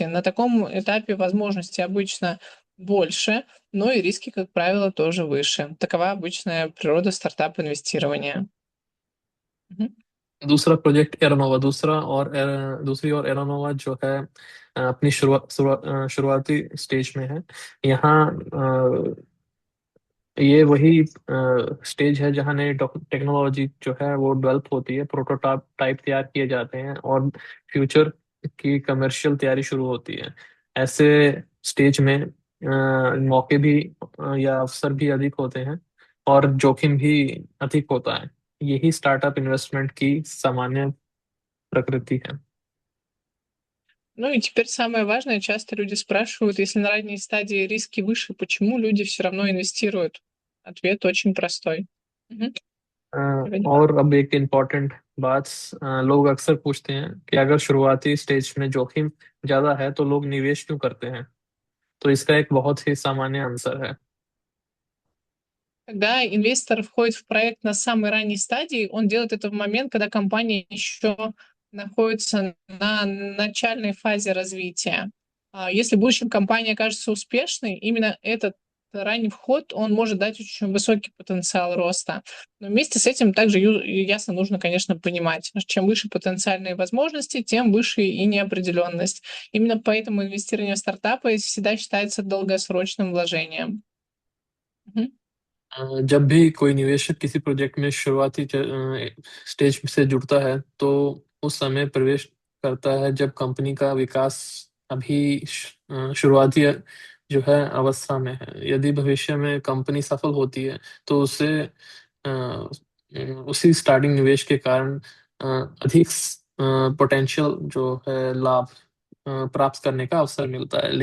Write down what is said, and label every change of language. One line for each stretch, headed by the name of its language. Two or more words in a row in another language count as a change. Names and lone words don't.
Russian: На таком этапе возможностей обычно больше, но и риски, как правило, тоже выше. Такова обычная природа стартап-инвестирования.
Hindi: दूसरा प्रोजेक्ट एरोनोवा दूसरी और एरोनोवा जो है अपनी शुरुआती स्टेज में है। यहाँ ये वही स्टेज है जहाँ नई टेक्नोलॉजी जो है वो डेवलप होती है, प्रोटोटाइप तैयार किए जाते हैं और फ्यूचर की कमर्शियल तैयारी शुरू होती है। ऐसे स्टेज में मौके भी या अवसर भी अधिक होते हैं और जोखिम भी अधिक होता है। यही
English: startup investment
Hindi: की सामान्य प्रकृति है।
Russian: Ну и теперь самое важное. Часто люди спрашивают, если на ранней стадии риски выше, почему люди все равно инвестируют? Ответ очень простой.
Hindi: और अब एक इम्पोर्टेंट बात, लोग अक्सर पूछते हैं कि अगर शुरुआती स्टेज में जोखिम ज्यादा है तो लोग निवेश क्यों करते हैं। तो इसका एक बहुत ही सामान्य आंसर है।
Russian: Когда инвестор входит в проект на самой ранней стадии, он делает это в момент, когда компания еще находится на начальной фазе развития. Если в будущем компания окажется успешной, именно этот ранний вход, он может дать очень высокий потенциал роста. Но вместе с этим также ясно нужно, конечно, понимать, что чем выше потенциальные возможности, тем выше и неопределенность. Именно поэтому инвестирование в стартапы всегда считается долгосрочным вложением.
Hindi: जब भी कोई निवेशक किसी प्रोजेक्ट में शुरुआती स्टेज से जुड़ता है तो उस समय प्रवेश करता है जब कंपनी का विकास अभी शुरुआती जो है अवस्था में है। यदि भविष्य में कंपनी सफल होती है तो उसे उसी स्टार्टिंग निवेश के कारण अधिक पोटेंशियल जो है लाभ प्राप्त करने का अवसर मिलता है।